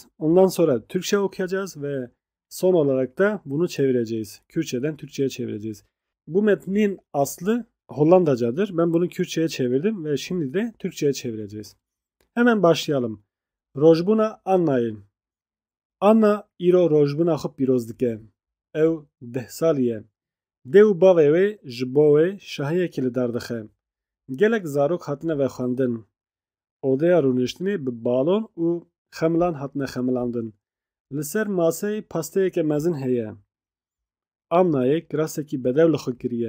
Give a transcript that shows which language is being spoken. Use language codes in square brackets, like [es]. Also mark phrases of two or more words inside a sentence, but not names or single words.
[tr] Ondan sonra Türkçe okuyacağız ve son olarak da bunu çevireceğiz. Kürtçeden Türkçe'ye çevireceğiz. Bu metnin aslı Hollandacadır. Ben bunu Kürtçe'ye çevirdim ve şimdi de Türkçe'ye çevireceğiz. Hemen başlayalım. Rojbuna Anna'yı. [ku] Anna iro rojbuna xwe pîroz dike. Ew 10 salî ye. Dê û bavê wê ji bo wê şahiyekî li dar dixe. Gelek zarok hatine vexwendin. Odeya rûniştinê bi balon û xemilan hatine xemilandin. Li ser maseyê pasteyeke mezin heye. Annayê kirasekî bedew li xwe kiriye.